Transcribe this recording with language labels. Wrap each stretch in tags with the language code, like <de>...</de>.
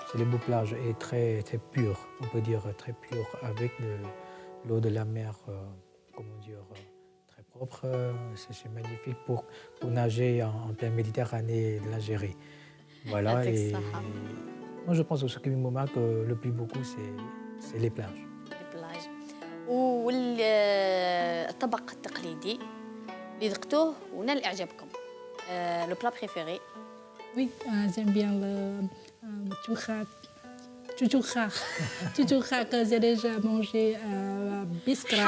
<fr>C'est les beaux plages et très, très pures, on peut dire très pures, avec l'eau de la mer, comment dire, très propre. C'est magnifique pour nager en pleine Méditerranée de l'Algérie. Voilà. Et moi, je pense que ce qui me marque le plus beaucoup, c'est les plages. Les plages.</fr> <ar>والطبق التقليدي اللي ذقتوه ونال إعجابكم.</ar> <fr>Le plat préféré? Oui, j'aime bien le chouchak. Chouchouka que j'ai déjà mangé à Biskra.</fr>